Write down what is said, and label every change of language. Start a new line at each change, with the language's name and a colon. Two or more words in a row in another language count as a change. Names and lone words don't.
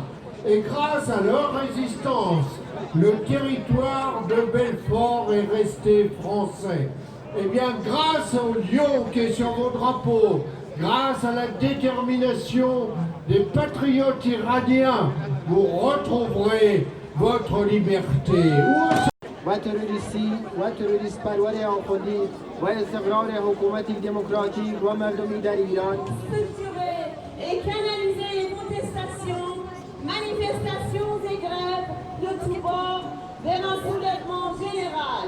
French: Et grâce à leur résistance, le territoire de Belfort est resté français. Eh bien, grâce au lion qui est sur vos drapeaux, grâce à la détermination des patriotes iraniens, vous retrouverez votre liberté.
Persian: و تروریست پرور آخوندی و استقرار حکومتی دموکراتیک و مردمی در ایران
French: structurer et canaliser les contestations manifestations et grèves de tous bords vers un soulèvement général.